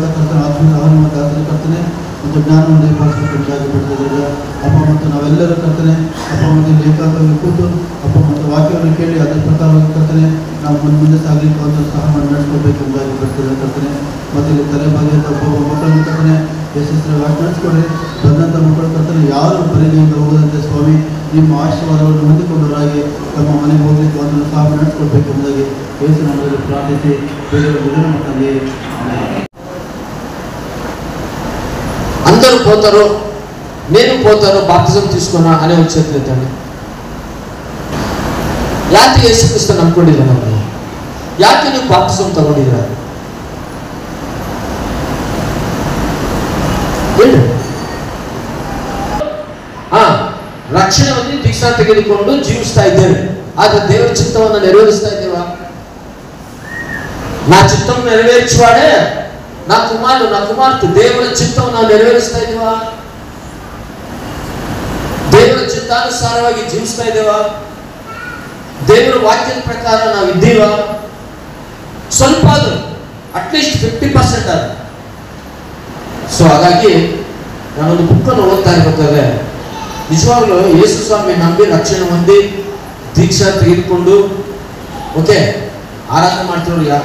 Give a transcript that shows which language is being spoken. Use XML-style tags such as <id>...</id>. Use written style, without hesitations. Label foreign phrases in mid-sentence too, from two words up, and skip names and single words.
<kn>ಕರ್ತನೆ ಆತ್ಮೀಯ ಆಹಾರ ನಿಮ್ಮ ದಾಸರ ಕರ್ತನೆ ಮತ್ತು ಜ್ಞಾನವನ್ನು ದಯಪಾಲಿಸಬೇಕಾಗಿ ಬಿಡ್ತಿದ್ದಾಗ ಅಪ್ಪ ಮತ್ತು ನಾವೆಲ್ಲರೂ ಕರ್ತನೆ ಅಪ್ಪ ಮತ್ತು ಲೇಖಾಕವಾಗಿ ಕೂತು ಅಪ್ಪ ಮತ್ತು ವಾಕ್ಯವನ್ನು ಕೇಳಿ ಅದರ ಪ್ರಕಾರವಾಗಿ ಕರ್ತನೆ ನಾವು ಮುಂದೆ ಸಾಗಲಿಕ್ಕೆ ಒಂದು ಸಹ ನಡೆಸ್ಕೊಳ್ಬೇಕೆಂಬುದಾಗಿ ಬಿಡ್ತಿದ್ದ ಕರ್ತನೆ ಮತ್ತು ಇಲ್ಲಿ ತಲೆಬಾಗಿದ ಒಬ್ಬೊಬ್ಬ ಮಕ್ಕಳನ್ನು ಕರ್ತನೆ ಯಶಸ್ವಿ ವಾಕ್ಯ ನಡೆಸ್ಕೊಡ್ರಿ ಬಂದಂಥ ಮಕ್ಕಳು ಕರ್ತನೆ ಯಾರು ಬರಿಗೆಯಿಂದ ಹೋಗದಂತೆ ಸ್ವಾಮಿ ನಿಮ್ಮ ಆಶೀರ್ವಾದವನ್ನು ಹೊಂದಿಕೊಂಡವರಾಗಿ ತಮ್ಮ ಮನೆಗೆ ಹೋಗ್ಲಿಕ್ಕೆ ಒಂದು ಸಹ ನಡೆಸ್ಕೊಡ್ಬೇಕೆಂಬುದಾಗಿ ಯೇಸು ನಾಮದಲ್ಲಿ ಪ್ರಾರ್ಥಿಸಿ ಬೇರೆ ಮಕ್ಕಳಿಗೆ</kn> <te>అందరూ పోతారు, నేను పోతాను, బాప్తిజం తీసుకున్నా అనే ఒక చేతులు ఎత్తండి.</te> <kn>ಯಾಕೆ ಯೇಸು ಕ್ರಿಸ್ತ ನಂಬ್ಕೊಂಡಿಲ್ಲ ನಾವು? ಯಾಕೆ ನೀವು ಬಾಪ್ತಿಸಮ್ ತಗೊಂಡಿದ್ದೀರಾ? ಹೇಳಿ. ರಕ್ಷಣೆ ಹೊಂದಿ ದೀಕ್ಷಾ ತೆಗೆದುಕೊಂಡು ಜೀವಿಸ್ತಾ ಇದ್ದೇವೆ, ಆದ್ರೆ ದೇವರ ಚಿತ್ತವನ್ನು ನೆರವೇರಿಸ್ತಾ ಇದ್ದೇವಾ?</kn> <te>నా చిత్తం నెరవేర్చువాడే నా కుమారుడు నా కుమార్తె దేవుని చిత్తం</te> <kn>ನಾವು ನೆರವೇರಿಸ್ತಾ ಇದ್ದೀವಾ? ದೇವರ ಚಿತ್ತಾನುಸಾರವಾಗಿ ಜೀವಿಸ್ತಾ ಇದ್ದೇವಾ? ದೇವರ ವಾಕ್ಯದ ಪ್ರಕಾರ ನಾವು ಇದ್ದೀವಾ? ಸ್ವಲ್ಪ ಅದು ಅಟ್ಲೀಸ್ಟ್ 50% ಅದು. ಸೊ ಹಾಗಾಗಿ ನಾನೊಂದು ಬುಕ್ಕನ್ನು ಓದ್ತಾ ಇರ್ಬೇಕಾದ್ರೆ ನಿಜವಾಗ್ಲೂ ಯೇಸು ಸ್ವಾಮಿ ನಂಬಿ ರಕ್ಷಣೆ ಹೊಂದಿ ದೀಕ್ಷಾ ತೆಗೆದುಕೊಂಡು ಓಕೆ ಆರಾಧನೆ ಮಾಡ್ತಿರೋರು ಯಾರು?</kn>